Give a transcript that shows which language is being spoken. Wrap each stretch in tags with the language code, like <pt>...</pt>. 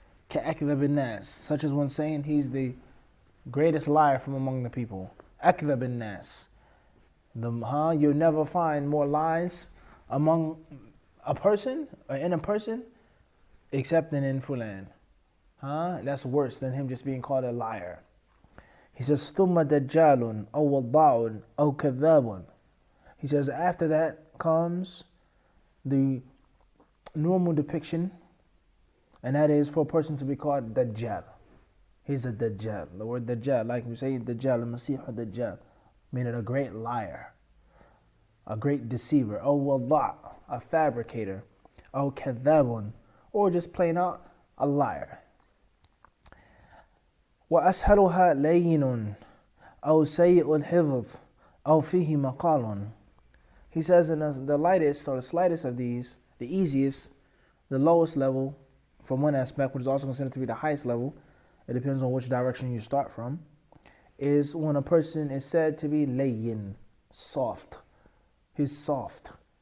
<ar>كَأَكْذَبِ النَّاسِ,</ar> <en>such as one saying he's the greatest liar from among the people.</en> <ar>أَكْذَبِ النَّاسِ.</ar> <en>You'll never find more lies among a person, or in a person, except in fulan. That's worse than him just being called a liar. He says,</en> <ar>ثُمَّ دَجَّالٌ أَوْ وَضَّاعٌ أَوْ كَذَّابٌ.</ar> <en>He says, after that comes the normal depiction, and that is for a person to be called Dajjal. He's a Dajjal. The word Dajjal, like we say, Dajjal, al-Masih Dajjal, meaning a great liar, a great deceiver.</en> <ar>أَوْ وَضَّاعٌ,</ar> <en>a fabricator.</en> <ar>أَوْ كَذَّابٌ,</ar> <en>or just plain out a liar.</en> <ar>وأسهلها لين أو سيء الحفظ أو فيه مقال.</ar> <en>He says in the lightest or the slightest of these, the easiest, the lowest level from one aspect, which is also considered to be the highest level, it depends on which direction you start from, is when a person is said to be layyin, soft. He's soft.</en>